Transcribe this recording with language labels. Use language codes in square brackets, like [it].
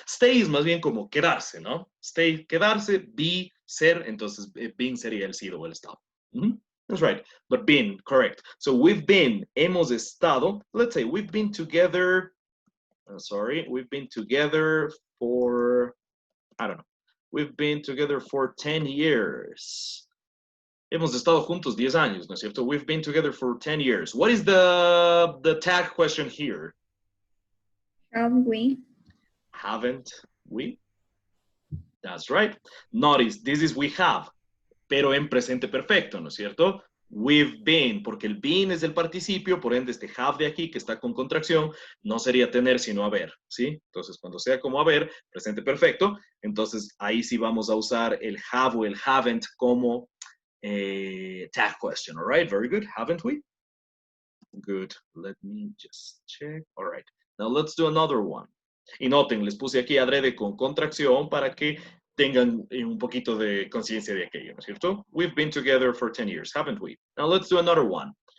[es] Stay es más bien como quedarse, ¿no? Stay, quedarse, be, ser. Entonces, been sería el sido o el estado. [en] That's right. But been, correct. So we've been, [es] hemos estado. [en] Let's say we've been together. We've been together for, I don't know. We've been together for 10 years. [es] Hemos estado juntos 10 años, ¿no es cierto? [en] We've been together for 10 years. What is the tag question here? Have we? Haven't we? That's right. Notice, this is we have, [es] pero en presente perfecto, ¿no es cierto? We've been, porque el been es el participio, por ende este have de aquí, que está con contracción, no sería tener, sino haber, ¿sí? Entonces, cuando sea como haber, presente perfecto, entonces ahí sí vamos a usar el have o el haven't como tag question, [en] all right? Very good. Haven't we? Good. Let me just check. All right. Now let's do another one. [es] Y noten, les puse aquí adrede con contracción para que tengan un poquito de conciencia de aquello, ¿no es cierto? [en] We've been together for 10 years, haven't we? Now let's do another one.